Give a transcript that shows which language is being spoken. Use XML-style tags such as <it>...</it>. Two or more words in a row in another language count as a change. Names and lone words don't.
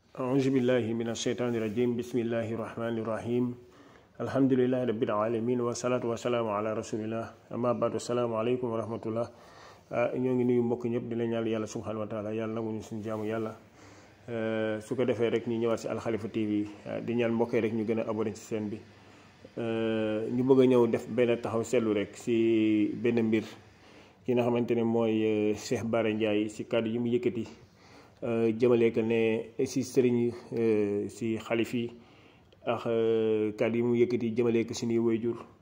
<ar>أعوذ بالله من الشيطان الرجيم بسم الله الرحمن الرحيم الحمد لله رب العالمين والصلاة والسلام على رسول الله أما بعد السلام عليكم ورحمة الله</ar> <wo>ñoo ngi nuyu mbokk ñëpp di la ñaan yàlla</wo> <ar>سبحانه وتعالى</ar> <wo>yàlla nangu ñu suñu jaamu yàlla su ko defee rek ñu ñëwaat si Alxalifa TV di ñaan mbokk yi rek ñu gën a abonné ci seen bi ñu bëgg a ñëw def benn taxaw seetlu rek si benn mbir ki nga xamante ne mooy Cheikh Bara Ndiaye si kàddu yi mu yëkkati jëmale ko ne si sëriñ si xalif yi ak kàddu yi mu yëkkati jëmale ko suñuy wayjur</wo>